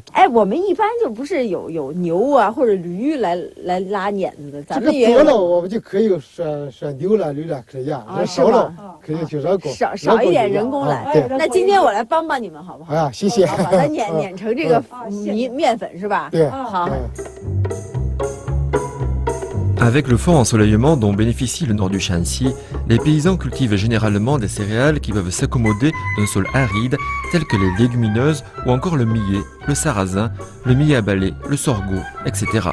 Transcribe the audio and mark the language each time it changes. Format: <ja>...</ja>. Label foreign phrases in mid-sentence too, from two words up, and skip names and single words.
<zh>哎，我们一般就不是有牛啊或者驴来拉碾子的，咱们也多了我们就可以说牛了驴了可以呀，少了可以就人工，少一点人工来。那今天我来帮帮你们好不好？啊，谢谢。把它碾成这个面粉是吧？对，好。</zh> <fr>Avec le fort ensoleillement dont bénéficie le nord du Shanxi, les paysans cultivent généralement des céréales qui peuvent s'accommoder d'un sol aride, tels que les légumineuses ou encore le millet, le sarrasin, le millet à balai, le sorgho, etc.</fr>